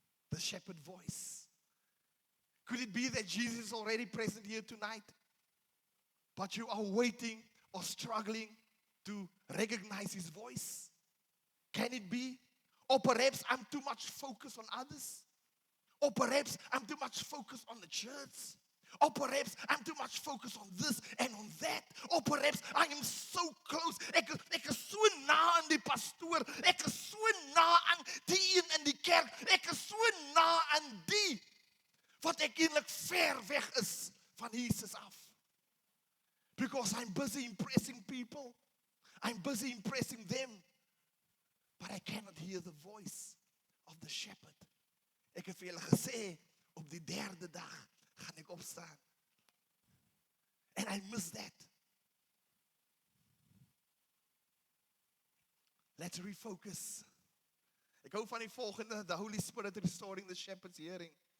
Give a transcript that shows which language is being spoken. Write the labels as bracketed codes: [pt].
[en] The shepherd voice. Could it be that Jesus is already present here tonight, but you are waiting or struggling to recognize his voice? Can it be? Or perhaps I'm too much focused on others. Or perhaps I'm too much focused on the church. Or perhaps I'm too much focused on this and on that. Or perhaps I am so close. [af] Ek is so na aan die pastoor. Ek is so na aan die een in die kerk. Ek is so na aan die wat ek eintlik ver weg is van Jesus af. [en] Because I'm busy impressing people. I'm busy impressing them. But I cannot hear the voice of the shepherd. [af] Ek het vir julle gesê, op die derde dag gaan ek opstaan. [en] And I miss that. Let's refocus. [af] Ek hou van die volgende, [en] the Holy Spirit restoring the shepherd's hearing.